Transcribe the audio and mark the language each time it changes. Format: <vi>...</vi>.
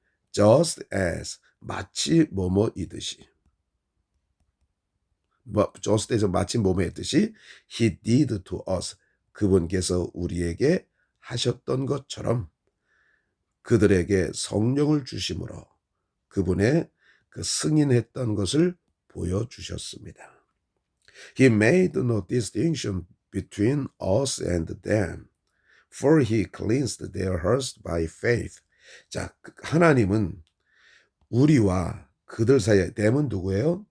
<en>just as</en> <ko>마치 뭐뭐이듯이 just as 마치 뭐뭐이듯이</ko> <en>he did to us</en> <ko>그분께서 우리에게 하셨던 것처럼 그들에게 성령을 주심으로 그분의 그 승인했던 것을 보여주셨습니다.</ko> <en>He made no distinction between us and them, for he cleansed their hearts by faith.</en> <ko>자, 하나님은 우리와 그들 사이에 them은 누구예요?</ko>